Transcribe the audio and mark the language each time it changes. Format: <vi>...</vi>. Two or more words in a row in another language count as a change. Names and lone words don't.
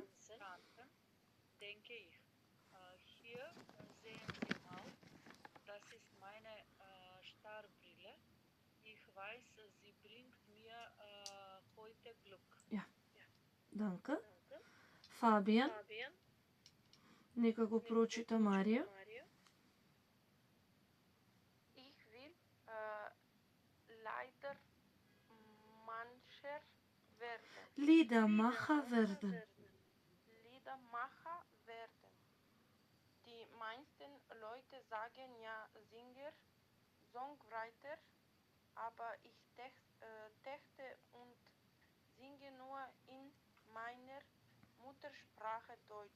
<de>denke ich. Hier sehen Sie mal, das ist meine Starbrille. Ich weiß, sie bringt mir heute Glück. Danke. Fabian,</de> <mk>нека го прочита Марија.</mk> <de>Ich will Liedermacher werden. Liedermacher werden. Die meisten Leute sagen ja</de> <en>Singer, Songwriter,</en> <de>aber ich dachte und singe singe nur in meiner Muttersprache Deutsch.</de>